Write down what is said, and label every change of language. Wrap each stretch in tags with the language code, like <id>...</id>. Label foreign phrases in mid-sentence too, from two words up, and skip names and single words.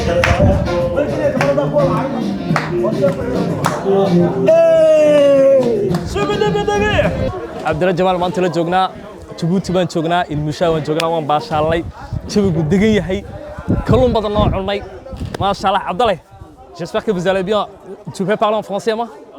<so>cabdilla jamaal maanta la joognaa jabuuti baan joognaa ilmushaa waan joognaa waan baashaalnay jawigu degan yahay kalluun badan noo cunay</so> <ar>ما شاء الله</ar> <so>cabdalle</so> <fr>j'espère que vous allez bien tu peux parler en français moi</fr>